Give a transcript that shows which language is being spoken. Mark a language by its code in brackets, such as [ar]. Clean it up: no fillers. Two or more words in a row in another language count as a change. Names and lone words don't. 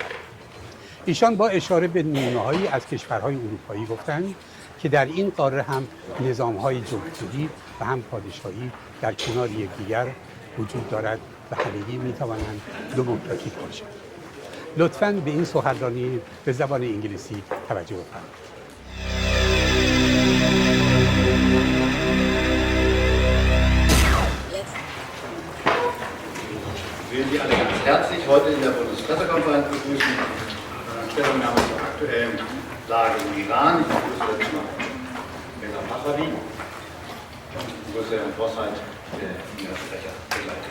[fa] ایشان با اشاره به نمونه‌هایی از کشورهای اروپایی گفتند که در این قاره هم نظام‌های جمهوری و هم پادشاهی در کنار یکدیگر وجود دارد و همگی می‌توانند دموکراتیک باشند. لطفاً به این سخنرانی به زبان انگلیسی توجه بفرمایید. [de] Ich will Sie alle ganz herzlich heute in der Bundespressekonferenz begrüßen. Stellungnahme zur aktuellen Lage im Iran. Ich begrüße jetzt mal Reza Pahlavi und ich begrüße Herrn Bossheit, der Ihnen als Sprecher begleitet.